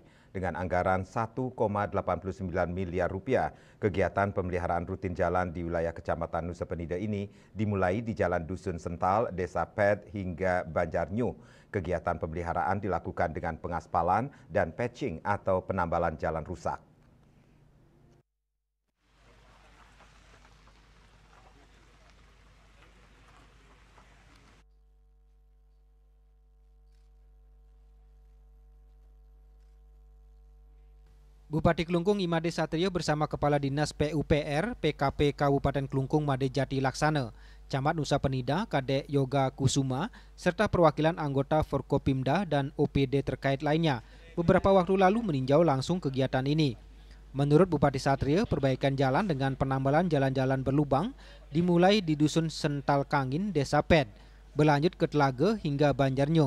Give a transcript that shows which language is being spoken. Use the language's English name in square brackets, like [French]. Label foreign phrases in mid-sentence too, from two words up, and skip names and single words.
[Indonesian] Dengan anggaran 1,89 miliar rupiah, kegiatan pemeliharaan rutin jalan di wilayah Kecamatan Nusa Penida ini dimulai di Jalan Dusun Sental, Desa Ped hingga Banjarnyu. Kegiatan pemeliharaan dilakukan dengan pengaspalan dan patching atau penambalan jalan rusak. Bupati Klungkung Imade Satrio bersama Kepala Dinas PUPR PKP Kabupaten Klungkung Made Jati Laksana, Camat Nusa Penida Kadek Yoga Kusuma, serta perwakilan anggota Forkopimda dan OPD terkait lainnya beberapa waktu lalu meninjau langsung kegiatan ini. Menurut Bupati Satrio, perbaikan jalan dengan penambalan jalan-jalan berlubang dimulai di Dusun Sental Kangin, Desa Ped, berlanjut ke Telaga hingga Banjarnyu.